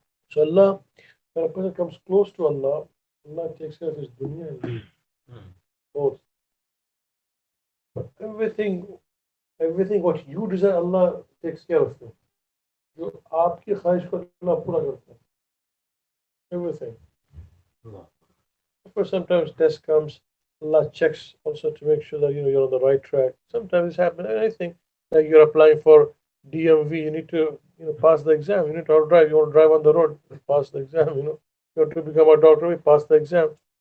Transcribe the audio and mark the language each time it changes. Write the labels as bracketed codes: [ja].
[en] So Allah, when a person comes close to Allah, Allah takes care of his dunya and deen. Both. But everything what you desire, Allah takes care of you. [hi] जो आपकी ख्वाहिश को अल्लाह पूरा करता है. [en] Everything. Of course, sometimes test comes, Allah checks also to make sure that you're on the right track. Sometimes this happens. Anything like you're applying for DMV, you need to pass the exam. You need to drive. You want to drive on the road, pass the exam. You have to become a doctor, you pass the exam.